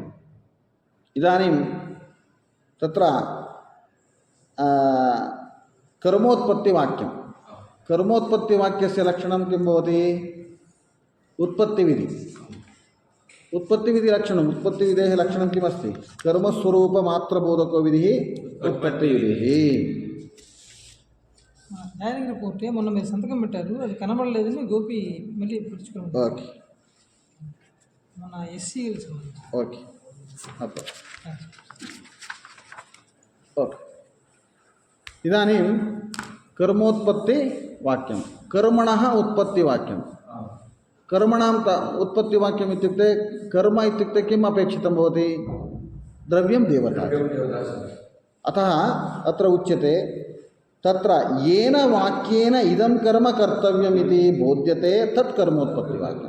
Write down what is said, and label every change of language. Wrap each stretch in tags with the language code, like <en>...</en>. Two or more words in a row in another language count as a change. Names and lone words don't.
<sa>इदानीं तत्र कर्मोत्पत्तिवाक्यं कर्मोत्पत्तिवाक्यस्य लक्षणं किं भवति? उत्पत्तिविधि। उत्पत्तिविधिलक्षणम् उत्पत्तिविधेः लक्षणं किमस्ति? कर्मस्वरूपमात्रबोधको विधिः उत्पत्तिविधिः।</sa> <en>direct report</en> <te>మొన్న మీరు సంతకం పెట్టారు, అది కనబడలేదని గోపి మళ్ళీ పుచ్చుకోండి. ఓకే, మన ఎస్సీ ఓకే ఓకే.</te> <sa>इदानीं कर्मोत्पत्तिवाक्यं कर्मणः उत्पत्तिवाक्यं। कर्मणां उत्पत्तिवाक्यम् इत्युक्ते कर्म इत्युक्ते किम् अपेक्षितं भवति? द्रव्यं देवता। अतः अत्र उच्यते तत्र येन वाक्येन इदं कर्म कर्तव्यम् इति बोध्यते तत् कर्मोत्पत्तिवाक्यं।</sa>